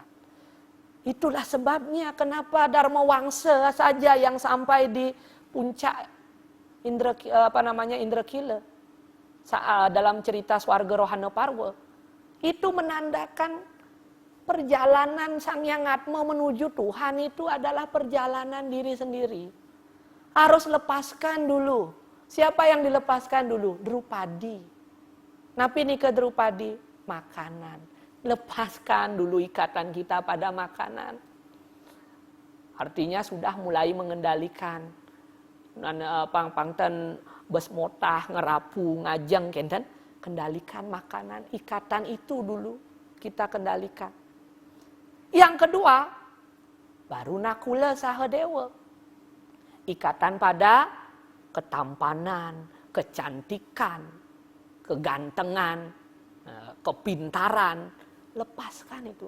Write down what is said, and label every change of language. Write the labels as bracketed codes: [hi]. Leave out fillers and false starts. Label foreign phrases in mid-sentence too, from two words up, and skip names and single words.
[id] Itulah sebabnya kenapa Dharma Wangsa saja yang sampai di puncak Indrakila dalam cerita Swarga Rohana Parwa itu menandakan perjalanan Sang Hyang Atma menuju Tuhan itu adalah perjalanan diri sendiri. Harus lepaskan dulu. Siapa yang dilepaskan dulu? [ban] Drupadi. Napi nika Drupadi? [id] Makanan. Lepaskan dulu ikatan kita pada makanan. Artinya sudah mulai mengendalikan. [ban] Pangpangten besmotah, ngerapu, ngajeng, kenten. [id] Kendalikan makanan, ikatan itu dulu kita kendalikan. Yang kedua, baru nakula saha dewa. ikatan pada ketampanan, kecantikan, kegantengan, kepintaran, lepaskan itu.